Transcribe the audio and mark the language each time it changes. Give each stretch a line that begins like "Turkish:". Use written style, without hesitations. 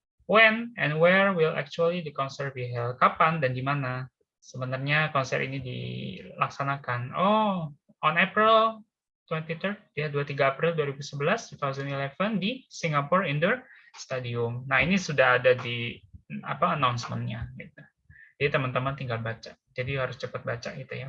English: When and where will actually the concert be held?
Indonesian: Kapan dan di mana sebenarnya konser ini dilaksanakan? Oh,
English: on April 23rd,
Indonesian: ya 23 April 2011 di Singapore Indoor Stadium. Nah, ini sudah ada di announcement-nya gitu. Jadi teman-teman tinggal baca. Jadi harus cepat baca gitu ya.